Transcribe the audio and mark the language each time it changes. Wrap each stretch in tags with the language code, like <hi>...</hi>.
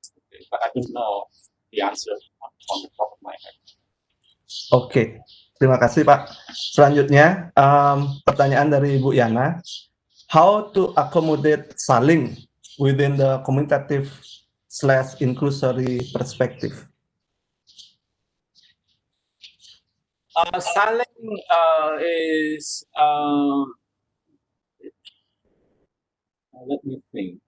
<en>Okay, but I don't know the answer on the top of my head.</en> <id>Oke, terima kasih Pak. Selanjutnya, pertanyaan dari Ibu Yana.</id> <en>How to accommodate saling within the commutative/inclusory perspective? Saling is let me think.</en>